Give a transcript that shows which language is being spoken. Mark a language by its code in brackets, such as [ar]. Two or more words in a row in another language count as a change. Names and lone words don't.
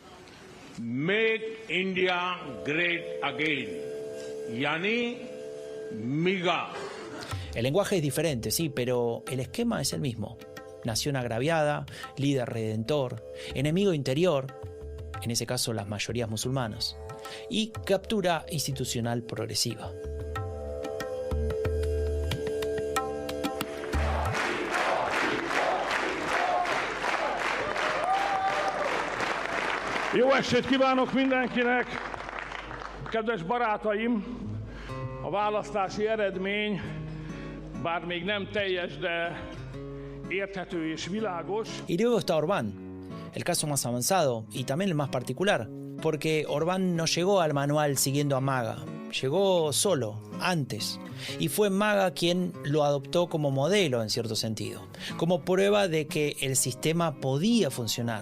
[en] Make India Great Again, [hi] यानी MIGA. [es] El lenguaje es diferente, sí, pero el esquema es el mismo. Nación agraviada, líder redentor, enemigo interior, en ese caso las mayorías musulmanas, y captura institucional progresiva. [hu] Jó estét kívánok mindenkinek! Kedves barátaim, a választási eredmény, bár még nem teljes, de érthető és világos. [es] Y luego está Orbán, el caso más avanzado y también el más particular, porque Orbán no llegó al manual siguiendo a MAGA, llegó solo, antes, y fue MAGA quien lo adoptó como modelo en cierto sentido, como prueba de que el sistema podía funcionar.